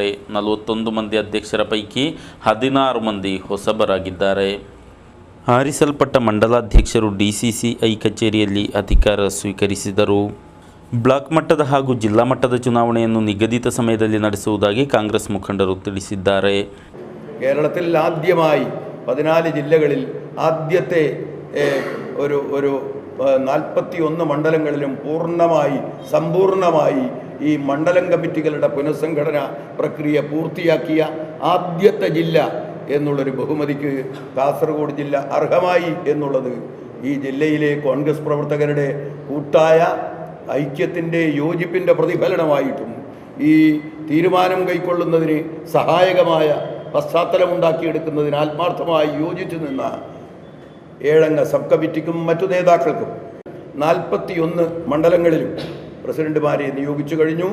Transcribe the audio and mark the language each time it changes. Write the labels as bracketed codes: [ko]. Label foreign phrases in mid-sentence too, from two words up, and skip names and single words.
[kn] 41 ಮಂದಿ ಅಧ್ಯಕ್ಷರ ಪೈಕಿ 16 ಮಂದಿ ಹೊಸಬರಾಗಿದ್ದಾರೆ. ಆರಿಸಲ್ಪಟ್ಟ ಮಂಡಲಾಧ್ಯಕ್ಷರು DCCI ಕಚೇರಿಯಲ್ಲಿ ಅಧಿಕಾರ ಸ್ವೀಕರಿಸಿದರು. ಬ್ಲಾಕ್ ಮಟ್ಟದ ಹಾಗೂ ಜಿಲ್ಲಾ ಮಟ್ಟದ ಚುನಾವಣೆಯನ್ನು ನಿಗದಿತ ಸಮಯದಲ್ಲಿ ನಡೆಸುವುದಾಗಿ ಕಾಂಗ್ರೆಸ್ ಮುಖಂಡರು ತಿಳಿಸಿದ್ದಾರೆ. [ml] കേരളത്തിൽ ആദ്യമായി 14 ജില്ലകളിൽ ആദ്യത്തെ ഒരു 41 മണ്ഡലങ്ങളിലും സമ്പൂർണമായി ഈ മണ്ഡലം കമ്മിറ്റികളുടെ പുനഃസംഘടന പ്രക്രിയ പൂർത്തിയാക്കിയ ആദ്യത്തെ ജില്ല എന്നുള്ളൊരു ബഹുമതിക്ക് കാസർഗോഡ് ജില്ല അർഹമായി എന്നുള്ളത് ഈ ജില്ലയിലെ കോൺഗ്രസ് പ്രവർത്തകരുടെ കൂട്ടായ ഐക്യത്തിൻ്റെ യോജിപ്പിൻ്റെ പ്രതിഫലനമായിട്ടും ഈ തീരുമാനം കൈക്കൊള്ളുന്നതിന് സഹായകമായ പശ്ചാത്തലമുണ്ടാക്കിയെടുക്കുന്നതിന് ആത്മാർത്ഥമായി യോജിച്ചു നിന്ന 7 [en] sub committeekkum [ml] മറ്റു നേതാക്കൾക്കും 41 മണ്ഡലങ്ങളിലും പ്രസിഡന്റുമാരെ നിയോഗിച്ചു കഴിഞ്ഞു.